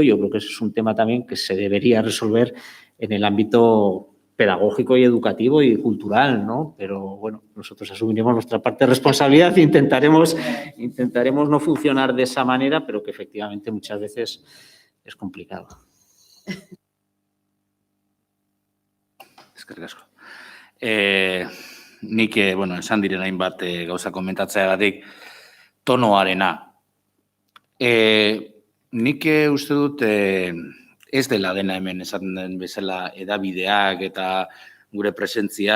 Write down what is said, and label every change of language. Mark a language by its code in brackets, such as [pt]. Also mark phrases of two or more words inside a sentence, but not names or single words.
[es] Yo creo que ese es un tema también que se debería resolver en el ámbito pedagógico y educativo y cultural, ¿no? Pero, bueno, nosotros asumiremos nuestra parte de responsabilidad e intentaremos no funcionar de esa manera, pero que efectivamente muchas veces es complicado. [eu] Eskerrik asko. Nik, esan diren hainbat gauza komentatzeagatik tonoarena. Nik uste dut ez dela dena hemen esaten den bezala edabideak eta gure presentzia,